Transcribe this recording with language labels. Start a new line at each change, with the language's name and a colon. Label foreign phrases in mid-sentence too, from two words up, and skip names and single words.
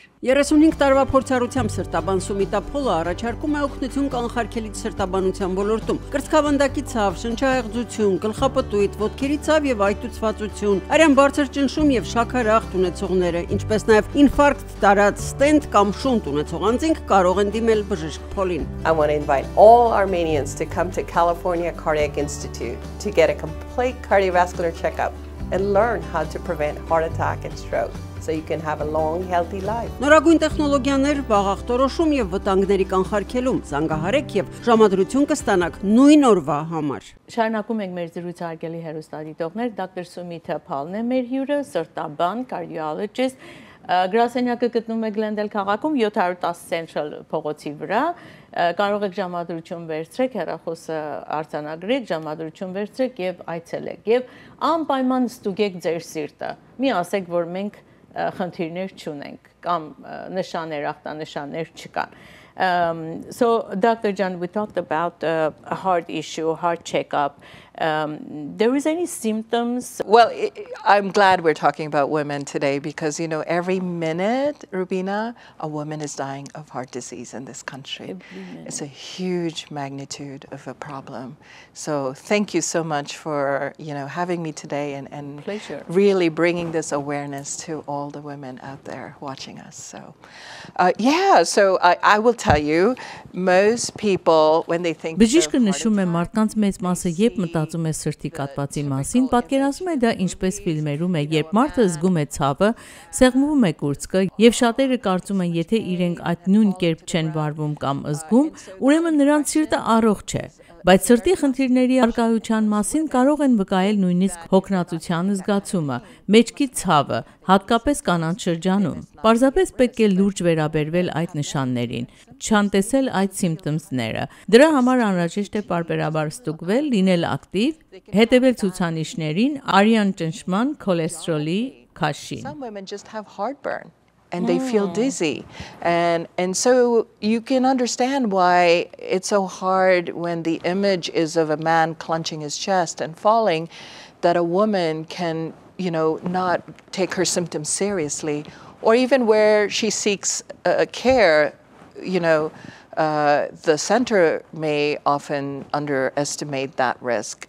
Armenian: 35 տարվա փորձառությամբ սրտաբան Սումիտա Փոլը առաջարկում է օգնություն կանխարգելիչ սրտաբանության ոլորտում։ Կրծքավանդակի ցավ, շնչահեղձություն, գլխապտույտ, ոտքերի ցավ եւ այտուցվածություն, արյան բարձր ճնշում եւ շաքարախտ ունեցողները, ինչպես նաեւ ինֆարկտ տարած ստենտ կամ շունտ ունեցող անձինք կարող են դիմել բժիշկ Փոլին։
English: I want to invite all Armenians to come to California Cardiac Institute to get a complete cardiovascular checkup and learn how to prevent heart attack and stroke so you can have a long, healthy life.
Armenian: Նորագույն տեխնոլոգիաներ, վաղախտորոշում եւ վտանգների կանխարգելում, զանգահարեք եւ ժամադրություն կստանաք նույն օրվա համար։ Շարունակում ենք մեր զրույցը հարգելի հեռուստադիտողներ, դոկտոր Սումիթա Փալն է մեր հյուրը, սրտաբան, cardiologist, գրասենյակը գտնվում է Գլենդել քաղաքում 710 Central փողոցի վրա, կարող եք ժամադրություն վերցրեք, հեռախոսը արձանագրեք, ժամադրություն վերցրեք եւ այցելեք եւ անպայման ստուգեք ձեր սիրտը։ Մի ասեք, որ մենք խնդիրներ չունենք կամ նշաններ, ախտանշաններ չկան։
English: So, Dr. John, we talked about a heart issue, heart checkup. There is any symptoms? Well, I'm glad we're talking about women today because, you know, every minute, Rubina, a woman is dying of heart disease in this country. It's a huge magnitude of a problem. So thank you so much for, you know, having me today and Pleasure. Really bringing this awareness to all the women out there watching us. So, so I will tell you, most people, when they think
Armenian: Բժիշկը նշում է մարդկանց մեծ մասը երբ մտածում է սրտի կաթվածի մասին, պատկերացնում է դա ինչպես ֆիլմերում է, երբ մարդը զգում է ցավը, սեղմում է կուրծքը եւ շատերը կարծում են, եթե իրենք այդ նույն կերպ չեն վարվում կամ զգում, ուրեմն նրանց սիրտը առողջ է։ Բայց սրտի խնդիրների արկայության մասին կարող են վկայել նույնիսկ հոգնածության զգացումը, մեջքի ցավը, հատկապես կանանց շրջանում։ Պարզապես պետք է լուրջ վերաբերվել այդ նշաններին, չանտեսել այդ սիմպտոմները։ Դրա համար անհրաժեշտ է պարբերաբար ստուգվել, լինել ակտիվ, հետևել ցուցանիշներին, արյան ճնշման, քոլեսթերոլի քաշին։
English: Some women just have heartburn. And they feel dizzy. And so you can understand why it's so hard when the image is of a man clenching his chest and falling, that a woman can, you know, not take her symptoms seriously, or even where she seeks care, you know, the center may often underestimate that risk.